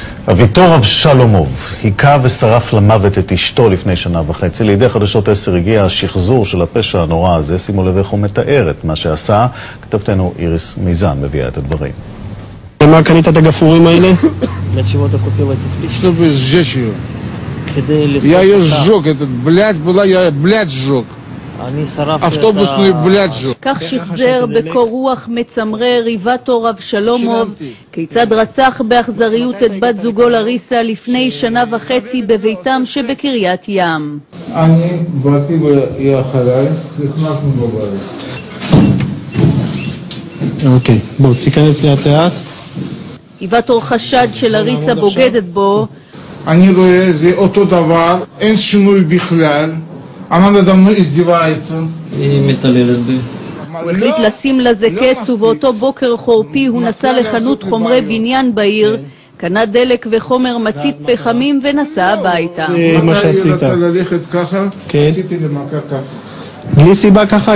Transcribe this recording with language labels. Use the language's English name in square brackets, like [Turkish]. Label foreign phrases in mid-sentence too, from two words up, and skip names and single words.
[Hebrew] אביתור אבשלומוב היכה ושרף למוות את אשתו לפני שנה וחצי. לידי חדשות 10 הגיע השחזור של הפשע הנורא הזה. שימו לב איך הוא מתאר את מה שעשה. כתבתנו איריס מיזן מביאה את הדברים. מה קנית את הגפורים האלה? [Russian] Чтобы сжечь ее. Я ее сжег, этот блядь была, я блядь сжег. автобусную блядь сжег. [Hebrew] כך שחזר בקור רוח מצמרר אביתור אבשלומוב כיצד רצח באכזריות את בת זוגו לריסה לפני שנה וחצי בביתם שבקריית ים. אני באתי ואחריי, נכנסנו בבית. אוקיי, בוא תיכנס לאט לאט. אביתור חשד שלריסה בוגדת בו. אני רואה זה אותו דבר, אין שינוי בכלל. [Russian] она надо мной издевается. [Hebrew] היא מתעללת בי. הוא החליט לשים לזה קץ, ובאותו בוקר חורפי הוא נסע לחנות חומרי בניין בעיר, קנה דלק וחומר מצית פחמים ונסע הביתה. מה שעשית. היא רצה ללכת ככה, עשיתי למכה ככה. בלי סיבה ככה?